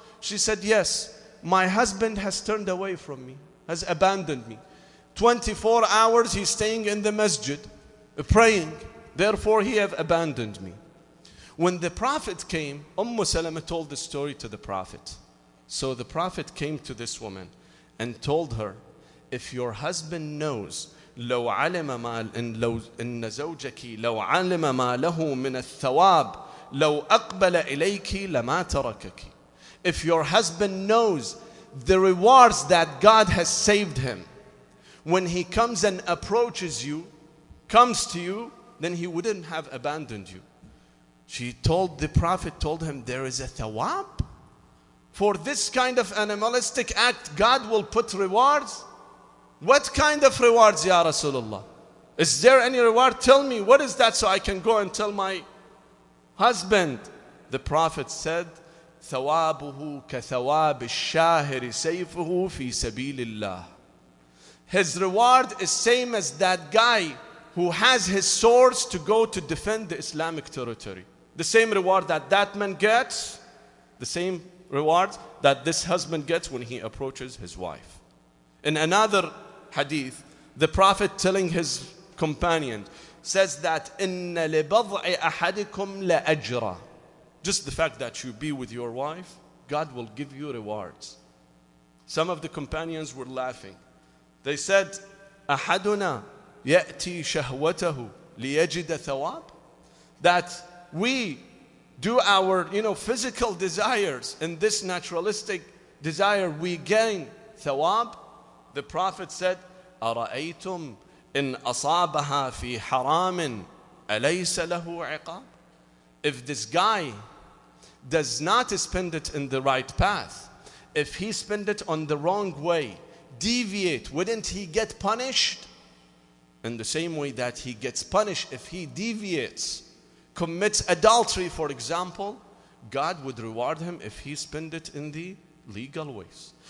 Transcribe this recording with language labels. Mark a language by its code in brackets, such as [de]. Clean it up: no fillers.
[en] She said, yes, my husband has turned away from me, has abandoned me. 24 hours he's staying in the masjid, praying. Therefore he have abandoned me. When the Prophet came, Salama told the story to the Prophet. So the Prophet came to this woman and told her, if your husband knows [ar] لو علم ما إن زوجك لو علم ما له من الثواب لو أقبل إليك لما تركك. [en] If your husband knows the rewards that God has saved him, when he comes and approaches you, comes to you, then he wouldn't have abandoned you. The Prophet told him, there is a thawab? For this kind of animalistic act, God will put rewards? What kind of rewards, Ya Rasulullah? Is there any reward? Tell me, what is that so I can go and tell my husband? The Prophet said, [ar] ثَوَابُهُ كَثَوَابِ الشَّاهِرِ سَيْفُهُ فِي سَبِيلِ اللَّهِ. [en] His reward is same as that guy who has his swords to go to defend the Islamic territory. The same reward that that man gets, the same reward that this husband gets when he approaches his wife. In another hadith, the Prophet telling his companion says that [ar] إِنَّ لِبَضْعِ أَحَدِكُمْ لَأَجْرًا. [en] Just the fact that you be with your wife, God will give you rewards. Some of the companions were laughing. They said, [ar] أَحَدُنَا يَأْتِي شَهْوَتَهُ لِيَجِدَ ثَوَابٍ. [en] That we do our physical desires, in this naturalistic desire we gain thawab. The Prophet said, [ar] أَرَأَيْتُمْ إِنْ أَصَابَهَا فِي حَرَامٍ أَلَيْسَ لَهُ عِقَابٍ. [en] If this guy does not spend it in the right path, if he spend it on the wrong way, deviate, wouldn't he get punished? In the same way that he gets punished if he deviates, commits adultery, for example, God would reward him if he spend it in the legal ways.